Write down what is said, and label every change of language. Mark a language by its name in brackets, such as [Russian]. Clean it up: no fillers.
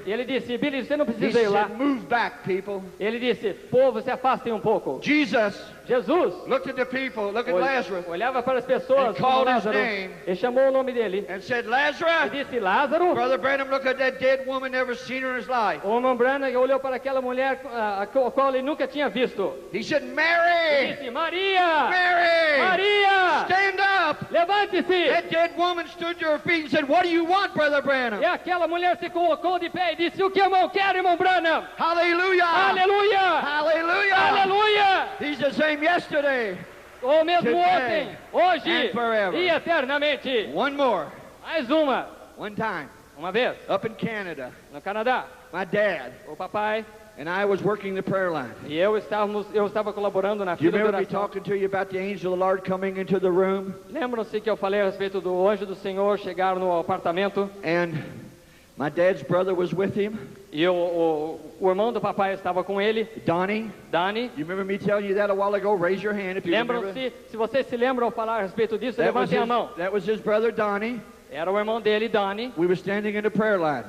[Portuguese] E ele disse, Billy, você não [English] He [Portuguese] precisa ir lá. [English] said, move back, people. [Portuguese] Ele disse, povo, se afastem um pouco. [English] Jesus [Portuguese] Jesus [English] looked at the people, looked at Lazarus, [Portuguese] olhava para as pessoas, [English] And called [Portuguese] como [English] his [Portuguese] Lázaro, [English] name. [Portuguese] e chamou o nome dele. [English] and said, [Portuguese] E [English] Lazarus, [Portuguese] disse, Lázaro. [English] Brother Branham looked at that dead woman, never seen her in his life. [Portuguese] O irmão Branham olhou para aquela mulher a qual ele nunca tinha visto. [English] He said, [Portuguese] E [English] Mary, [Portuguese] disse, Maria! [English] Mary, [Portuguese] Maria! [English] stand up. [Portuguese] Levante-se! [English] That dead woman stood to her feet and said, what do you want, Brother Branham? [Portuguese] E aquela mulher se colocou de pé e disse, o que eu não quero, irmão Branham? [English] Hallelujah. [Portuguese] Aleluia! [English] Hallelujah. [Portuguese] Aleluia! [English] He's the same yesterday. [Portuguese] O mesmo [English] Today [Portuguese] ontem, hoje [English] and forever. [Portuguese] e eternamente. [English] One more. [Portuguese] Mais uma [English] Time, [Portuguese] uma vez, [English] up in Canada, [Portuguese] no Canadá. [English] my dad [Portuguese] O papai [English] and I was working the prayer line. [Portuguese] e eu estava colaborando na [English] Do you [Portuguese] fila de [English] remember me [Portuguese] oração. [English] talking to you about the angel of the Lord coming into the room? [Portuguese] Lembram-se que eu falei a respeito do anjo do Senhor chegar no apartamento [English] And my dad's brother was with him, [Portuguese] e o irmão do papai estava com ele, [English] Donnie. [Portuguese] Dani. [English] You remember me telling you that a while ago? Raise your hand if you remember. [Portuguese] Lembram-se, se vocês se lembram ao falar a respeito disso, [English] That was, [Portuguese] levantem a mão. [English] that was his brother Donnie. [Portuguese] Era o irmão dele, Dani. [English] We were standing in the prayer line.